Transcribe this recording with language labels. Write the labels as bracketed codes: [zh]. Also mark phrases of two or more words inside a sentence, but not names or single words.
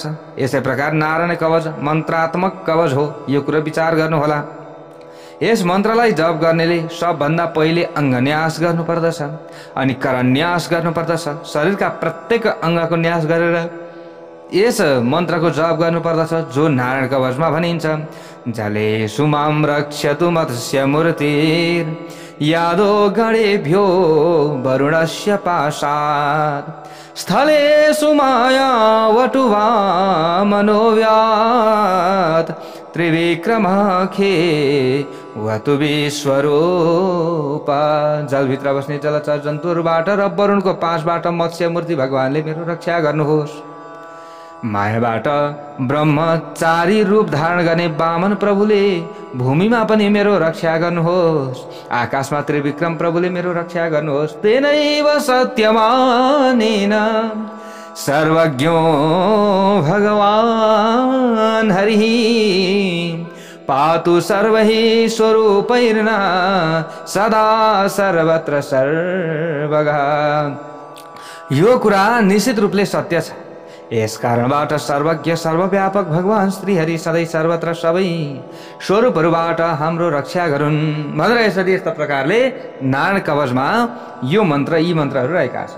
[ne] यसै प्रकार नारायण कवच मन्त्रात्मक कवच हो। यो कुरा विचार गर्नुहोला। यस मन्त्रलाई जप गर्नेले सबभन्दा पहिले अङ्गन्यास गर्नुपर्दछ, अनि करन्यास गर्नुपर्दछ। शरीरका प्रत्येक अङ्गको न्यास गरेर यस मन्त्रको जप गर्नुपर्दछ, जो नारायण कवचमा भनिन्छ। [sa] जलेषु मां रक्षतु मत्स्य मूर्तिर् यादो गणेभ्यो वरुणस्य पाशात् स्थलेषु माया वटुवा मनोव्यात् त्रिविक्रमखे वतु विश्वरूपा। [ne] जलभित्र बस्ने जलचर जन्तुहरूबाट र वरुणको पासबाट मत्स्य मूर्ति भगवानले मेरो रक्षा गर्नुहोस्। मायाबाट ब्रह्मचारी रूप धारण गर्ने वामन प्रभुले भूमिमा पनि मेरो रक्षा गर्नुहोस्। आकाशमा त्रिविक्रम प्रभुले मेरो रक्षा गर्नुहोस्। [sa] तेनैव सत्यमानेन सर्वज्ञो भगवान् हरिः पातु सर्वैः स्वरूपैर्न सदा सर्वत्र सर्वगा। [ne] यो कुरा निश्चित रूपले सत्य छ। यस कारणबाट सर्वज्ञ सर्वव्यापक भगवान श्रीहरि सधैँ सर्वत्र सबै स्वरूपहरूबाट हाम्रो रक्षा गरून् भनेर यसरी यस्ता प्रकारले नारायण कवचमा यो मन्त्र यी मन्त्रहरू रहेका छन्।